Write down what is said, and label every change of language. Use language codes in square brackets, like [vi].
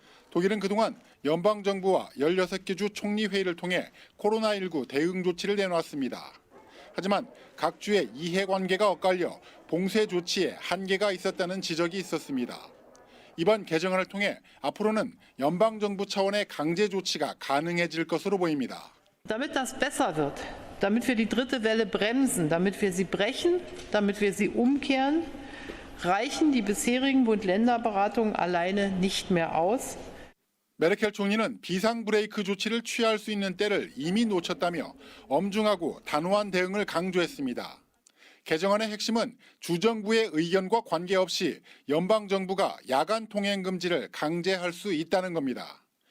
[ko] 독일은 그동안 연방정부와 16개 주 총리회의를 통해 코로나19 대응 조치를 내놓았습니다. 하지만 각 주의 이해관계가 엇갈려 봉쇄 조치에 한계가 있었다는 지적이 있었습니다. 이번 개정안을 통해 앞으로는 연방정부 차원의 강제 조치가 가능해질 것으로 보입니다. [de] Damit das besser wird, damit wir die dritte Welle bremsen, damit wir sie brechen, damit wir sie umkehren, reichen die bisherigen Bund-Länder-Beratungen alleine nicht mehr aus. [ko] 메르켈 총리는 비상 브레이크 조치를 취할 수 있는 때를 이미 놓쳤다며 엄중하고 단호한 대응을 강조했습니다. 개정안의 핵심은 주정부의 의견과 관계없이 연방정부가 야간 통행 금지를 강제할 수 있다는 겁니다.